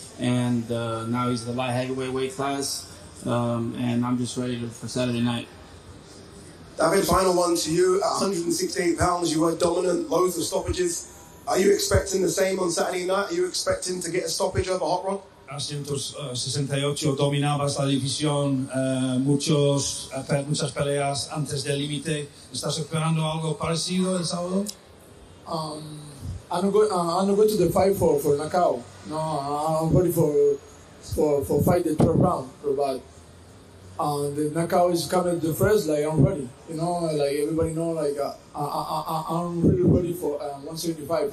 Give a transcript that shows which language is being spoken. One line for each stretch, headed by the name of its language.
English: And now he's the light heavyweight weight class. And I'm just ready for Saturday night. David, final one to you. At 168 pounds, you were dominant, loads of stoppages. Are you expecting the same on Saturday night? Are you expecting to get a stoppage over Hot Rod?
Spanish: A 168 dominabas la división, muchas peleas antes del límite. ¿Estás esperando algo parecido el sábado?
English: I'm not going to the fight for knockout. No, I'm ready for fight the 12th round. But the knockout is coming the first. Like I'm ready. You know, like everybody know. Like I'm really ready for 175.